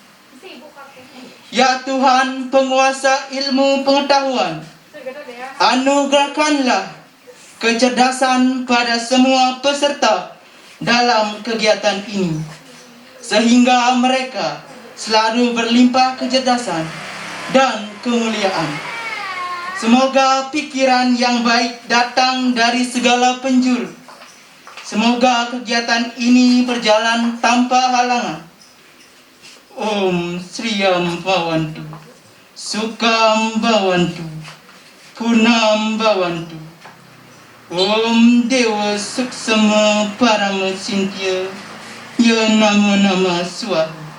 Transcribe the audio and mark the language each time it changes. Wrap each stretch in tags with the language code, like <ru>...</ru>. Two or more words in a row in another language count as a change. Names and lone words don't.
<id>Ya Tuhan penguasa ilmu pengetahuan, anugerahkanlah kecerdasan pada semua peserta dalam kegiatan ini, sehingga mereka selalu berlimpah kecerdasan dan kemuliaan. Semoga pikiran yang baik datang dari segala penjuru. Semoga kegiatan ini berjalan tanpa halangan.</id> <sa>Om Sriyam Bhavantu, Sukham Bhavantu, Punam Bhavantu. Om Dewa Suksama Parama Cintya, Ya Nama Nama Swaha.</sa>